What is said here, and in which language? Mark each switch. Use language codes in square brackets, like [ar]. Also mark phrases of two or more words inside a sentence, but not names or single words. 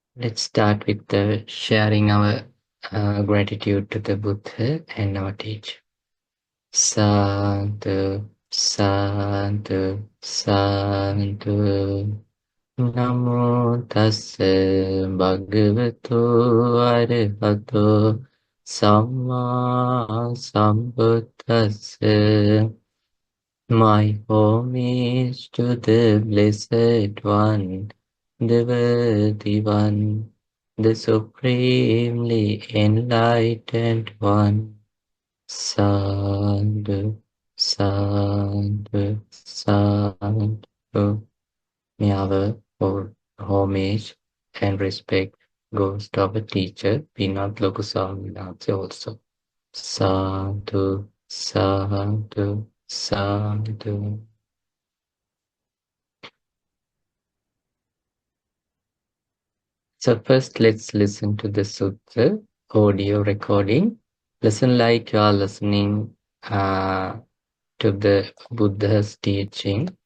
[en] Let's start with the sharing our gratitude to the Buddha and our teacher. [pi] Sadhu, sadhu, sadhu. Namo tassa bhagavato arahato samma sambuddhassa. [en] My homage to the Blessed One, the Worthy One, the Supremely Enlightened One. [pi] Sadhu, sadhu, sadhu. [en] May our homage and respect goes to our teacher, Pinat Lokuswami also. [pi] Sadhu, sadhu, sadhu. [en] So first, let's listen to the sutta audio recording. Listen like you are listening to the Buddha's teaching.